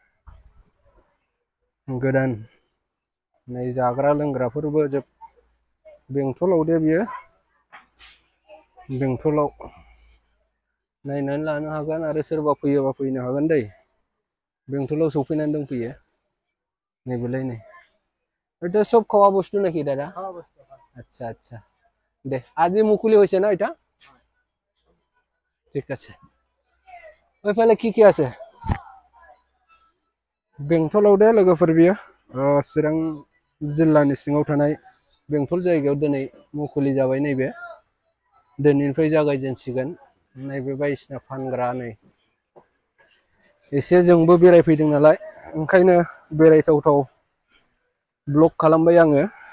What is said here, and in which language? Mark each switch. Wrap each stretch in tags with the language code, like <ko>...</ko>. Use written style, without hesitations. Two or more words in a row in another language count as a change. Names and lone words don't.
<brx>गोदान नै जाग्रा लोंग्राफोरबो जोब बेंथलाव दे बियो बेंथलाव नायनानै लानो हागोन आरो सोरबा फैयोबा फैनो हागोन दै बेंथलाव सफैनानै दंफैयो नैबेलाय नै</brx> <bn>এটা সব খাওয়া বস্তু নাকি দাদা আচ্ছা আচ্ছা দে আজি মুকুলি হয়েছে না এটা ঠিক আছে ওইফালে কি আছে</bn> <brx>बेंथलाव दे लोगोफोर बियो चिरां जिल्लानि सिङाव थानाय बेंथल जायगायाव दिनै मुखुलि जाबाय नैबे दिनैनिफ्राय जागायजेनसिगोन नैबे बायदिसिना फानग्रा नै एसे जोंबो बेरायफैदों नालाय ओंखायनो बेरायथावथाव ब्लग खालामबाय आङो</brx>